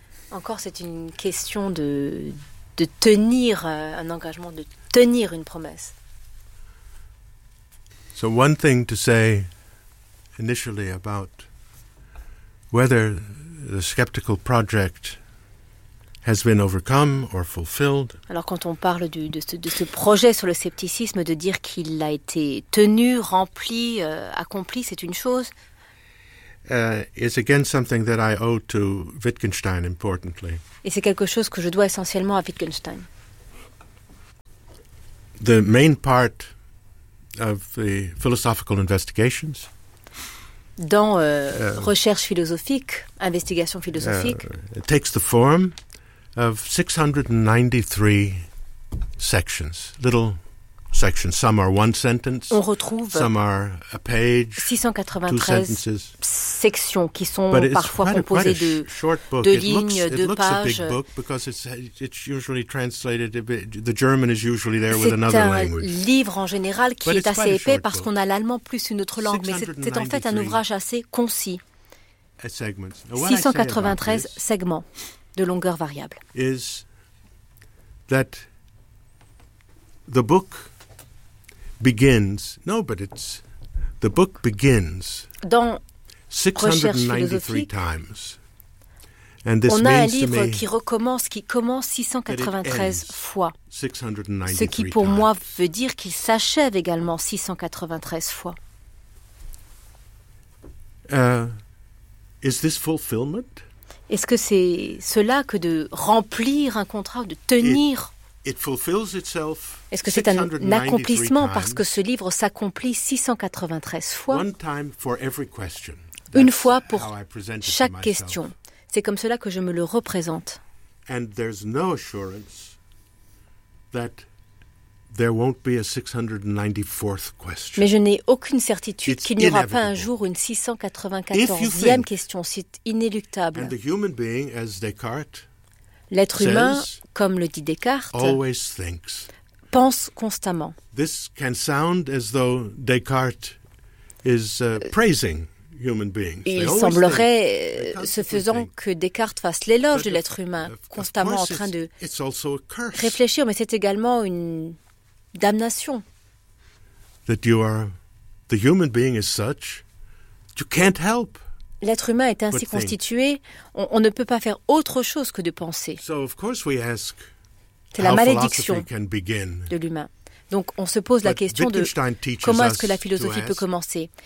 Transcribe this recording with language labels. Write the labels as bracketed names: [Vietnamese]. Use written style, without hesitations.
[French] Encore, c'est une question de tenir un engagement, de tenir une promesse. [English] So one thing to say initially about whether the skeptical project has been overcome or fulfilled. [French] Alors quand on parle de ce projet sur le scepticisme, de dire qu'il a été tenu, rempli, accompli, c'est une chose. [English] It's again something that I owe to Wittgenstein, importantly. [French] Et c'est quelque chose que je dois essentiellement à Wittgenstein. [English] the main part of the philosophical investigations. [French] Dans recherche philosophique, investigation philosophique. [English] It takes the form of 693 sections, little sections. Some are one sentence. [French] On retrouve. [English] Some are a page. [French] 693 sections qui sont parfois composées de lignes, de pages. [English] It looks a big book because it's usually translated. The German is usually there with another language. [French] C'est un livre en général qui est assez épais parce qu'on a l'allemand plus une autre langue, mais c'est en fait un ouvrage assez concis. 693 segments de longueur variable. [English] Is that the book? Begins. No, but it's the book begins. [French] Dans 693 [English] times. And this [French] on a un livre qui recommence, qui commence 693 fois. Ce qui pour [English] times. [French] Moi veut dire qu'il s'achève également 693 fois. [English] Is this fulfillment? [French] Est-ce que c'est cela que de remplir un contrat, de tenir? [English] It fulfills itself. [French] Est-ce que c'est un accomplissement parce que ce livre s'accomplit 693 fois? [English] One time for every question. [French] Une fois pour chaque question. C'est comme cela que je me le représente. [English] And there's no assurance that there won't be a 694th question. [French] Mais je n'ai aucune certitude qu'il n'y aura pas un jour une 694e question. C'est inéluctable. [English] And the human being, as Descartes, [French] l'être humain, comme le dit Descartes, [English] always thinks. [French] Pense constamment. [English] This can sound as though Descartes is praising human beings. [French] Il semblerait, ce faisant, que Descartes fasse l'éloge de l'être humain, constamment en train de réfléchir, mais c'est également une damnation. [English] That you are, the human being is such, you can't help. [French] L'être humain est ainsi constitué, on ne peut pas faire autre chose que de penser. [English] So of course we ask. [French] C'est la malédiction de l'humain. Donc, on se pose la question de comment est-ce que la philosophie peut commencer.